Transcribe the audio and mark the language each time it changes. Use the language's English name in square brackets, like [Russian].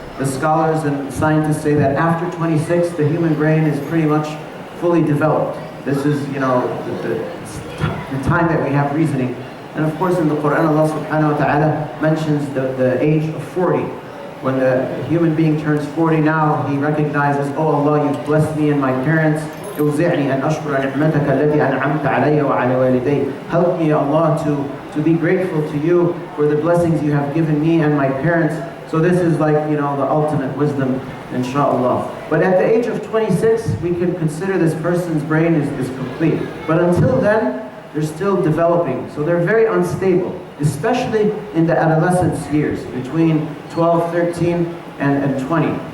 [English] The scholars and scientists say that after 26, the human brain is pretty much fully developed. This is, the time that we have reasoning. And of course in the Quran, Allah subhanahu wa ta'ala mentions the age of 40. When the human being turns 40 now, he recognizes, oh Allah, you've blessed me and my parents. [Arabic] أوزعني أن أشكر نعمتك التي أنعمت علي وعلى والدي. [English] Help me, Allah, to be grateful to you for the blessings you have given me and my parents. So this is like, the ultimate wisdom, inshallah. But at the age of 26, we can consider this person's brain is complete. But until then, they're still developing. So they're very unstable, especially in the adolescence years, between 12, 13, and 20.